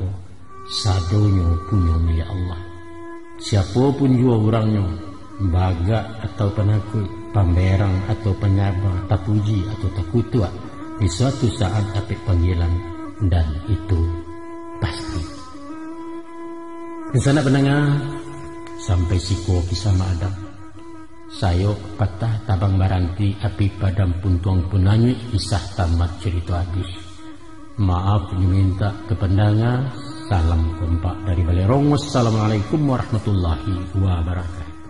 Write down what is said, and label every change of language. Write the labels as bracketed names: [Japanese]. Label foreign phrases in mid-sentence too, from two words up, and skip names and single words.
[Minangkabau] Sadonyo punya milik Allah. Siapapun jua orangnya, bagak atau penakut, pamberang atau penyaba, tapuji atau takutua, di suatu saat apik panggilan, dan itu pasti. [Indonesian] Di sana pendengar, [Minangkabau] sampai siko kisah Maadang. Sayo patah tabang baranti api padam puntuang punanyi kisah tamat cerita habis. [Indonesian] Maaf diminta ke pendengar. Salam kompak dari Balerong. [Arabic] والسلام عليكم ورحمة الله وبركاته.